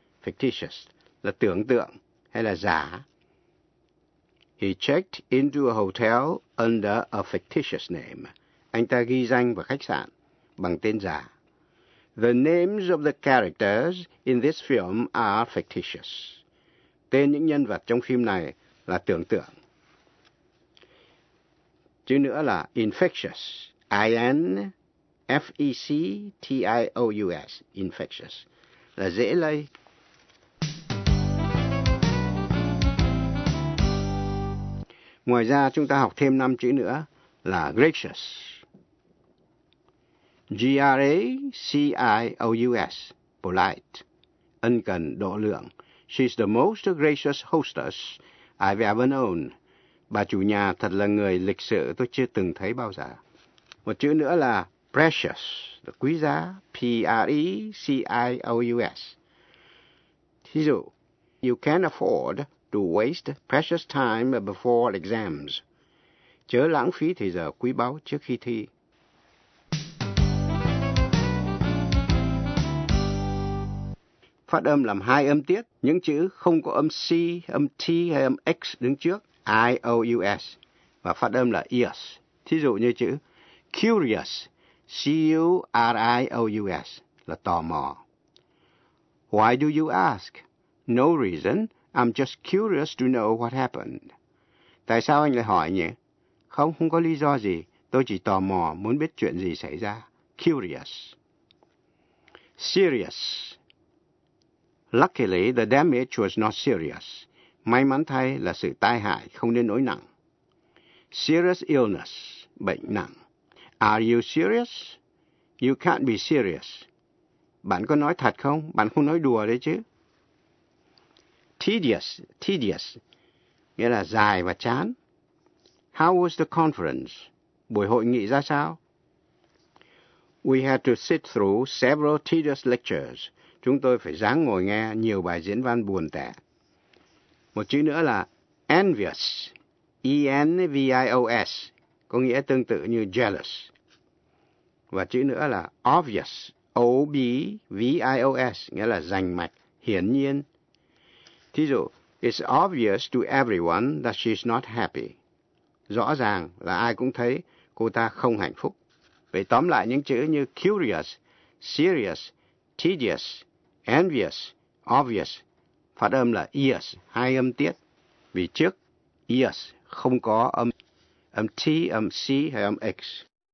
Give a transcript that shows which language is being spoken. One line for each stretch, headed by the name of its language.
Vietnamese: Fictitious là tưởng tượng hay là giả.
English: He checked into a hotel under a fictitious name.
Vietnamese: Anh ta ghi danh vào khách sạn bằng tên giả.
English: The names of the characters in this film are fictitious.
Vietnamese: Tên những nhân vật trong phim này là tưởng tượng. Chữ nữa là infectious. I-N-F-E-C-T-I-O-U-S. Infectious. Là dễ lây. Ngoài ra chúng ta học thêm 5 chữ nữa là gracious.
English: G-R-A-C-I-O-U-S. Polite.
Vietnamese: Ân cần, độ lượng.
English: She's the most gracious hostess I've ever known.
Vietnamese: Bà chủ nhà thật là người lịch sự tôi chưa từng thấy bao giờ. Một chữ nữa là precious, là quý giá.
English: P-R-E-C-I-O-U-S.
Vietnamese: Thí dụ,
English: you can't afford to waste precious time before exams.
Vietnamese: Chớ lãng phí thời giờ quý báu trước khi thi. Phát âm làm hai âm tiết, những chữ không có âm C, âm T hay âm X đứng trước, I-O-U-S, và phát âm là ears. Thí dụ như chữ curious, C-U-R-I-O-U-S, là tò mò.
English: Why do you ask? No reason, I'm just curious to know what happened.
Vietnamese: Tại sao anh lại hỏi nhỉ? Không, không có lý do gì, tôi chỉ tò mò muốn biết chuyện gì xảy ra. Curious. Serious.
English: Luckily, the damage was not serious.
Vietnamese: May mắn thay là sự tai hại không đến nỗi nặng.
English: Serious illness,
Vietnamese: bệnh nặng.
English: Are you serious? You can't be serious.
Vietnamese: Bạn có nói thật không? Bạn không nói đùa đấy chứ. Tedious, nghĩa là dài và chán.
English: How was the conference?
Vietnamese: Buổi hội nghị ra sao?
English: We had to sit through several tedious lectures.
Vietnamese: Chúng tôi phải ráng ngồi nghe nhiều bài diễn văn buồn tẻ. Một chữ nữa là envious, E-N-V-I-O-S, có nghĩa tương tự như jealous. Và chữ nữa là obvious, O-B-V-I-O-S, nghĩa là rành mạch, hiển nhiên. Thí dụ,
English: it's obvious to everyone that she's not happy.
Vietnamese: Rõ ràng là ai cũng thấy cô ta không hạnh phúc. Vậy tóm lại những chữ như curious, serious, tedious, envious, obvious, phát âm là ears, hai âm tiết. Vì trước ears không có âm T, âm C hay âm X.